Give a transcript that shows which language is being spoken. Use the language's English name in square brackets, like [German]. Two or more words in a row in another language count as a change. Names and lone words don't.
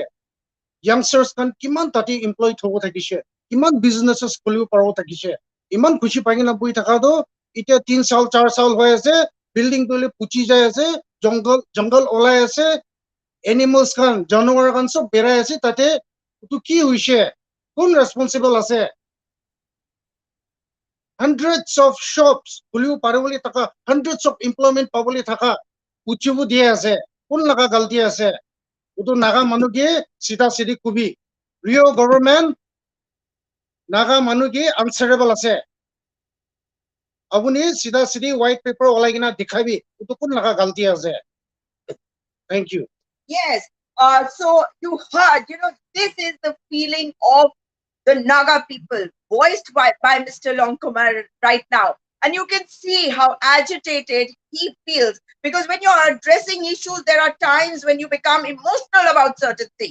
[Naga Pidgin] Youngsters kan kiman tati employed hobo thakise. Iman businesses khulibo paro thakise. Iman khushi pai na bui thaka do itia 3 saal 4 saal hoy ase, building dole puchi jai ase, jungle olai ase, animals kan janwar kan sob berai ase, tate tu ki hoise? [English] Who responsible [Naga Pidgin] ase? [English] Hundreds of shops, hundreds of employment [Naga Pidgin] paboli thaka, uchibu diye ase, kun laga galti ase, utu Naga manuki sita sidi kubi. Rio government, Naga manuki answerable ase. Abuni sita sidi [English] white paper [Naga Pidgin] olagina dikhabi, utu kun laga galti ase. [English] Thank you. Yes. So you heard, this is the feeling of the Naga people voiced by Mr. Longkumer right now. And you can see how agitated he feels, because when you are addressing issues, there are times when you become emotional about certain things.